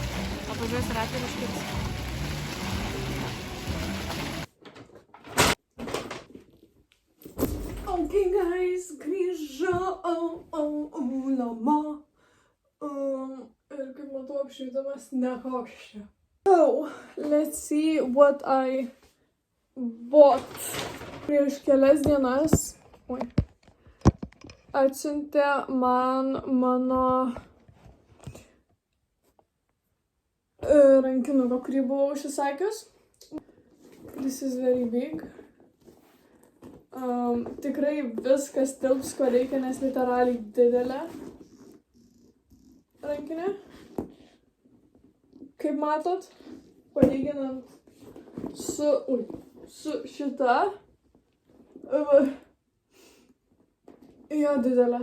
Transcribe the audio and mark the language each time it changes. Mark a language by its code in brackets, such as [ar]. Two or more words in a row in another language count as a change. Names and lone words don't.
[lt] Apvažiuosi ratą ir iškirsi. [en] Okay, guys, [lt] grįžau namo. Ir kaip matau, apšvietimas nekoks čia. [en] So, let's see what I bought. [lt] Prieš kelias dienas atsiuntė man mano rankinuką, kurį buvau užsisakius. [en] This is very big. [lt] Tikrai viskas tilps, ko reikia, nes literaliai didelė rankinė. Kaip matot, palyginant su šita, jo didelė.